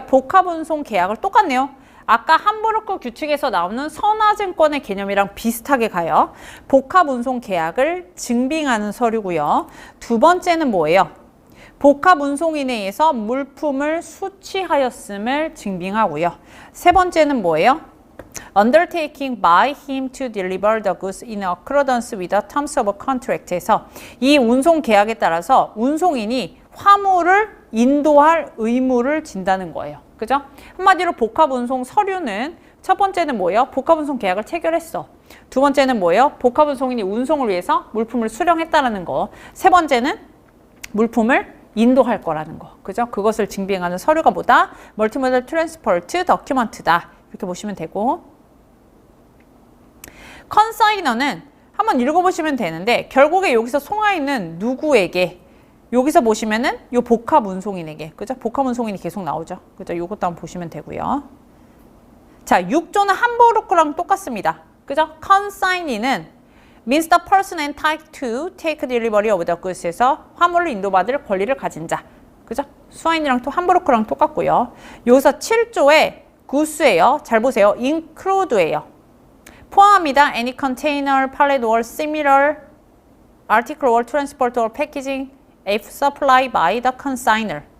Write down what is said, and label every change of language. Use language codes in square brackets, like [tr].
[ko] 복합운송 계약을 똑같네요. 아까 함부르크 규칙에서 나오는 선화증권의 개념이랑 비슷하게 가요. 복합운송 계약을 증빙하는 서류고요. 두 번째는 뭐예요? 복합운송인에 의해서 물품을 수취하였음을 증빙하고요. 세 번째는 뭐예요? [en] Undertaking by him to deliver the goods in accordance with the terms of a contract에서 [ko] 이 운송 계약에 따라서 운송인이 화물을 인도할 의무를 진다는 거예요. 그죠? 한마디로 복합운송 서류는 첫 번째는 뭐예요? 복합운송 계약을 체결했어. 두 번째는 뭐예요? 복합운송인이 운송을 위해서 물품을 수령했다라는 거. 세 번째는 물품을 인도할 거라는 거. 그죠? 그것을 증빙하는 서류가 뭐다? Multimodal Transport Document다. 이렇게 보시면 되고. 컨사이너는 한번 읽어보시면 되는데 결국에 여기서 송하인은 누구에게? 여기서 보시면은 요 복합운송인에게, 그죠? 복합운송인이 계속 나오죠. 그죠? 요것도 한번 보시면 되고요. 자, 6조는 함부르크랑 똑같습니다. 그죠? [en] consignee는 means the person entitled to take delivery of the goods에서 [ko] 화물을 인도받을 권리를 가진 자. 그죠? 수하인이랑 또 함부르크랑 똑같고요. 여기서 7조에 구스예요. 잘 보세요. include예요. 포함합니다. [en] any container, pallet or similar article or transport or packaging if supplied by the consigner.